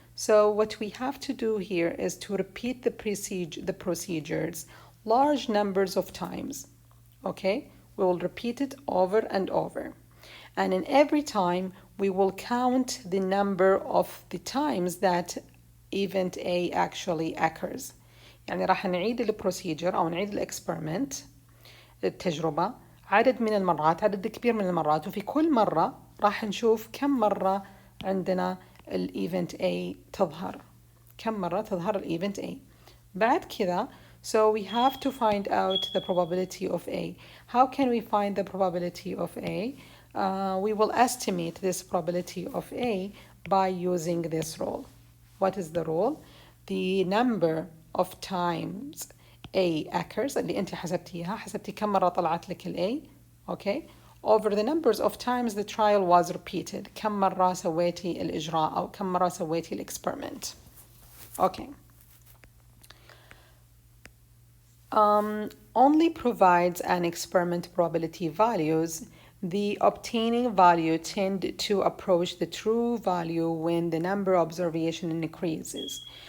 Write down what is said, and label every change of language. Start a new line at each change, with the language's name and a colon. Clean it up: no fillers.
English: So what we have to do here is to repeat the procedures large numbers of times. Okay, we will repeat it over and over. And in every time, we will count the number of the times that event A actually occurs.
Arabic: يعني راح نعيد البروسيجر أو نعيد الإكسبيرمنت التجربة عدد من المرات، عدد كبير من المرات، وفي كل مرة راح نشوف كم مرة عندنا الإيفنت A تظهر، كم مرة تظهر الإيفنت A. بعد كذا
English: so we have to find out the probability of A. How can we find the probability of A? We will estimate this probability of A by using this rule. What is the rule? The number of times A occurs
Arabic: اللي أنت حسبتيها، حسبتي كم مرة طلعت لك ال A,
English: okay, over the numbers of times the trial was repeated.
Arabic: كم مرة سويتي الإجراء أو كم مرة سويتي الإكسبيرمنت.
English: Okay. Only provides an experiment probability values. The obtaining value tend to approach the true value when the number of observation increases.